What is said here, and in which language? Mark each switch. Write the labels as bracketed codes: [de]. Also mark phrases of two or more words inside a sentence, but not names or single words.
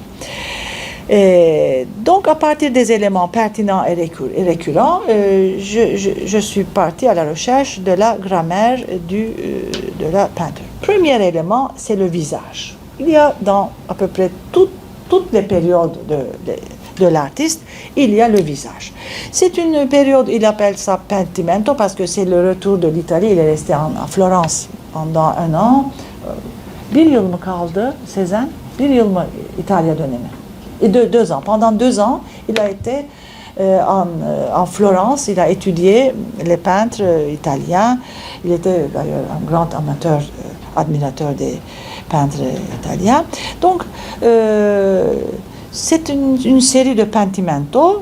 [fr] Donc, à partir des éléments pertinents et récurrents, je suis partie à la recherche de la grammaire de la peinture. Premier élément, c'est le visage. Il y a dans à peu près toutes les périodes de l'artiste, il y a le visage. C'est une période, il appelle ça pentimento, parce que c'est le retour de l'Italie. Il est resté à Florence pendant 1 an. [tr] Bir yıl mı kaldı Cézanne? Bir yıl mı İtalya dönemi? [fr] Et 2 ans. Pendant 2 ans, il a été en Florence, il a étudié les peintres italiens. Il était d'ailleurs un grand admirateur des peintres italiens. Donc, c'est une série de pentimento.